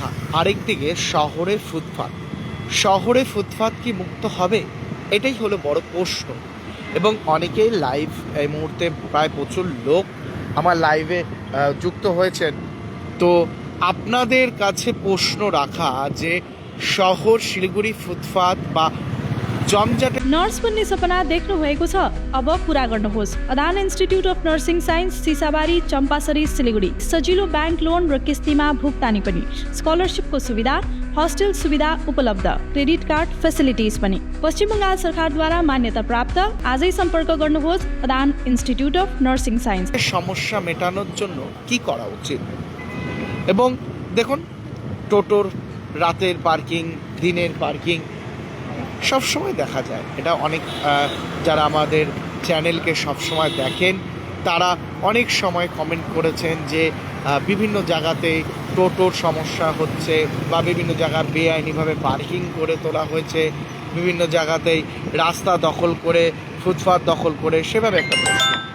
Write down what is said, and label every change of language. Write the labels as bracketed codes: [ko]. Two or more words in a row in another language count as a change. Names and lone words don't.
[bn] আরেকদিকে শহরে ফুটপাত কি মুক্ত হবে? এটাই হলো বড় প্রশ্ন। এবং অনেকেই লাইভ এই মুহূর্তে প্রায় প্রচুর লোক আমার লাইভে যুক্ত হয়েছেন। তো আপনাদের কাছে প্রশ্ন রাখা, যে শহর शिलिगुडी फुटपाथ বা जमजाटे [ne] नर्स बन्ने सपना देख्नु भएको छ? अब पूरा गर्नुहोस्। अदान इन्स्टिट्युट अफ नर्सिङ साइन्स, सिसाबारी, चम्पासरी, सिलिगुडी। सजिलो [en] bank loan [ne] र किस्तीमा भुक्तानी पनि, स्कलरसिपको सुविधा, हस्टेल सुविधा उपलब्ध, [en] credit card facilities [ne] पनि। पश्चिम बङ्गाल सरकारद्वारा मान्यता प्राप्त। आजै सम्पर्क गर्नुहोस् अदान इन्स्टिट्युट अफ नर्सिङ साइन्स। [bn] সমস্যা মেটানোর জন্য কি করা উচিত? এবং দেখুন, টোটোর রাতের পার্কিং, দিনের পার্কিং সবসময় দেখা যায়। এটা অনেক যারা আমাদের চ্যানেলকে সবসময় দেখেন তারা অনেক সময় কমেন্ট করেছেন যে বিভিন্ন জায়গাতে টোটোর সমস্যা হচ্ছে বা বিভিন্ন জায়গা বেআইনিভাবে পার্কিং করে তোলা হয়েছে, বিভিন্ন জায়গাতেই রাস্তা দখল করে, ফুটপাত দখল করে, সেভাবে একটা প্রশ্ন।